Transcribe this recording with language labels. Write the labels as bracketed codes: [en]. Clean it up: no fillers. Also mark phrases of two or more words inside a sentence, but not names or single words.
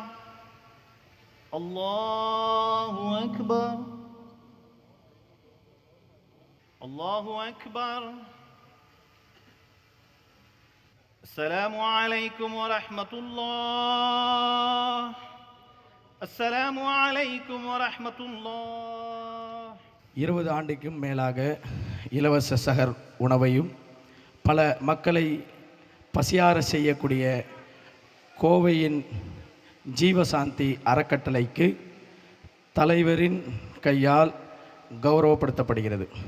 [ar] الله أكبر الله أكبر السلام عليكم ورحمة الله السلام عليكم ورحمة الله [ta] 20 ஆண்டுக்கும் மேலாக இலவச சஹர் உணவையும் பல மக்களை பசியார செய்யக்கூடிய கோவையின் ஜீவசாந்தி அறக்கட்டளைக்கு தலைவரின் கையால் கௌரவப்படுத்தப்படுகிறது.